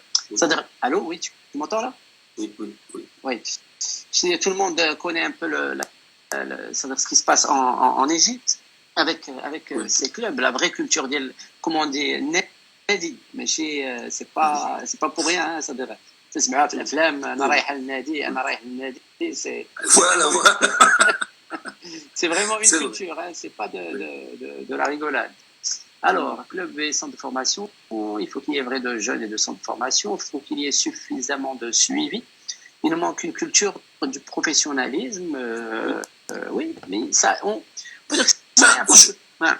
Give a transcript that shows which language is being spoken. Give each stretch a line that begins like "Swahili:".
French: C'est-à-dire, allô, oui, tu m'entends là? Oui. Tout le monde connaît un peu ce qui se passe en Égypte avec ces clubs, la vraie culture, comment on dit, nadi, mais c'est pas pour rien, ça devrait.
Arabic: تسمعوا في الافلام انا رايح للنادي c'est
French: voilà. C'est vraiment une culture, hein, c'est pas de la rigolade. Alors, club et centre de formation, il faut qu'il y ait vrai de jeunes et de centres de formation, il faut qu'il y ait suffisamment de suivi. Il nous manque une culture du professionnalisme, oui, mais ça, on peut dire que